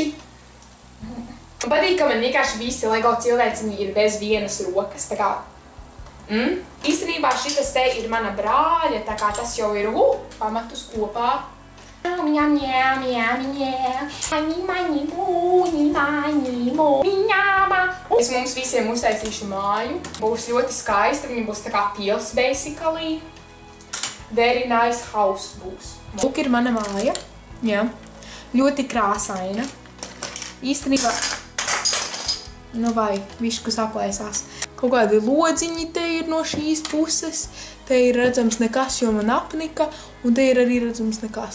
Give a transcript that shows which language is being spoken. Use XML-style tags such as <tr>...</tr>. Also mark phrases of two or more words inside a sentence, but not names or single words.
<lv>Man patīk, ka man vienkārši visi Lego cilvēciņi ir bez vienas rokas, tā kā īstenībā šitas te ir mana brāļa, tā kā tas jau ir pamatus kopā. Es mums visiem uztaisīšu māju. Būs ļoti skaista, viņa būs tā kā pils basically.</lv> <en>Very nice house</en> <lv>būs. Lūk ir mana māja. Jā. Ļoti krāsaina. Īstenībā, vai višku saplēsās. Kaut kādi lodziņi te ir no šīs puses, te ir redzams nekas, jo man apnika, un te ir arī redzams nekas.</lv>